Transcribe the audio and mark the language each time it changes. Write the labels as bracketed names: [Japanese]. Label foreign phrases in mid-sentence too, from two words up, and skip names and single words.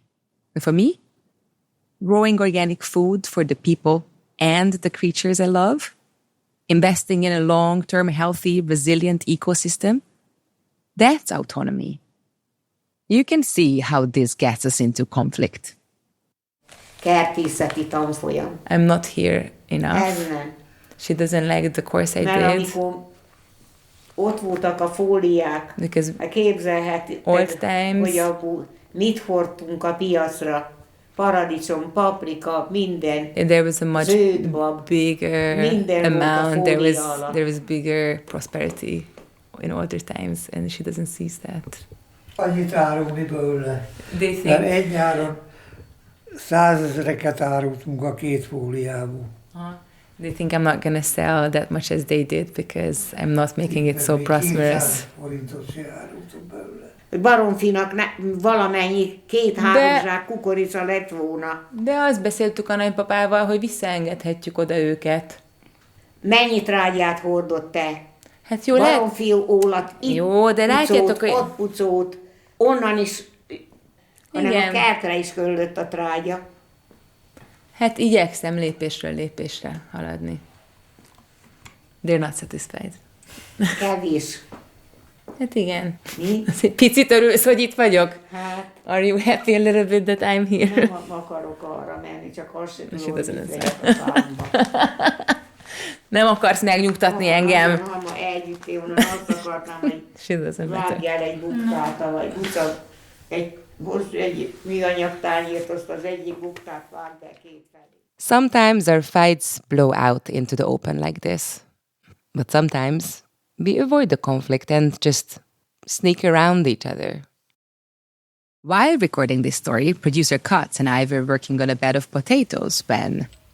[English] And for me, growing organic food for the people and the creatures I love, investing in a long-term, healthy, resilient ecosystem, that's autonomy. You can see how this gets us into conflict. [Hungarian] Kertészeti tanfolyam. [English] I'm not here enough. [Hungarian] Ez nem. [English] She doesn't like the course I [Hungarian] Mert [English] did. [Hungarian] amikor ott voltak a fóliák, [English] Because [Hungarian] képzelhetitek, [English] old times, [Hungarian] hogy abból mit hordtunk a piacra. Paradicsom, paprika, minden. [English] there was a much [Hungarian] zöldbab, [English] bigger [Hungarian] minden [English] amount. [Hungarian] volt a fólia alatt. [English] There was bigger prosperity in older times, and she doesn't see that. [Hungarian] Annyit árulni belőle. [English] They think, [Hungarian] Mert egy nyáron 100 000-eket árultunk a 2 fóliából. [English] they think I'm not gonna sell that much as they did because I'm not making it so prosperous. [Hungarian] 200 forintot se árultunk belőle. Baromfinak valamennyi 2-3 zsák kukorica lett volna. De azt beszéltük a nagypapával, hogy visszaengedhetjük oda őket. Mennyi trágyát hordott te? Hát jó, lehet. Baromfi ólat, itt Jó, de látjátok, hogy... ott pucót, onnan is, hanem Igen. a kertre is köllött a trágya. Hát igyekszem lépésről lépésre haladni. [English] They're not satisfied. [Hungarian] Kevés. Hát igen. Mi? Egy picit örülsz, hogy itt vagyok? Hát [English] Are you happy a little bit that I'm here? [Hungarian] nem akarok arra menni, csak azt sem [English] She [Hungarian] tudom, hogy [English] doesn't [Hungarian] itt [English] answer. [Hungarian] vagyok a fámba. Nem akarsz megnyugtatni engem? Ha együtt onnan azt akartam, hogy [English] She doesn't matter. [Hungarian] vágjál egy buktát, vagy buca, egy műanyag tányért, azt az egyik buktát vágd el 2 felé. [English] Sometimes our fights blow out into the open like this. But sometimes we avoid the conflict and just sneak around each other. While recording this story, producer Katz and I were working on a bed of potatoes when...